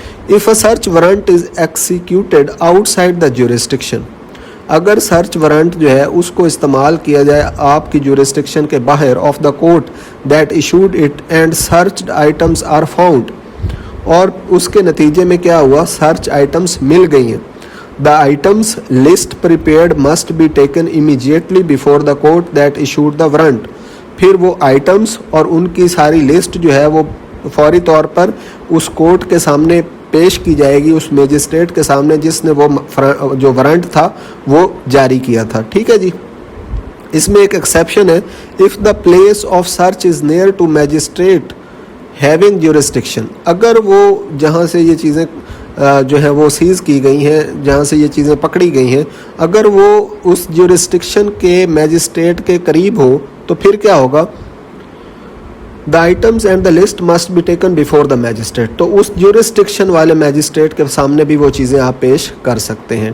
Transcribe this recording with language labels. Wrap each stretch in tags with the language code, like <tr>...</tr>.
<en>If a search warrant is executed outside the jurisdiction,</en> <ur>اگر search warrant جو ہے اس کو استعمال کیا جائے آپ کی جورسڈکشن کے باہر</ur> <en>of the court that issued it and searched items are found,</en> <ur>اور اس کے نتیجے میں کیا ہوا, سرچ آئٹمس مل گئی ہیں.</ur> <en>The items list prepared must be taken immediately before the court that issued the warrant.</en> <ur>پھر وہ آئٹمس اور ان کی ساری لسٹ جو ہے وہ فوری طور پر اس کورٹ کے سامنے پیش کی جائے گی, اس میجسٹریٹ کے سامنے جس نے وہ جو وارنٹ تھا وہ جاری کیا تھا. ٹھیک ہے جی. اس میں ایک ایکسیپشن ہے،</ur> <en>if the place of search is near to magistrate having jurisdiction,</en> <ur>اگر وہ جہاں سے یہ چیزیں جو ہے وہ سیز کی گئی ہیں، جہاں سے یہ چیزیں پکڑی گئی ہیں، اگر وہ اس جورسڈکشن کے میجسٹریٹ کے قریب ہو تو پھر کیا ہوگا؟</ur> <en>the items and the list must be taken before the magistrate,</en> <ur>تو اس جورسڈکشن والے میجسٹریٹ کے سامنے بھی وہ چیزیں آپ پیش کر سکتے ہیں.</ur>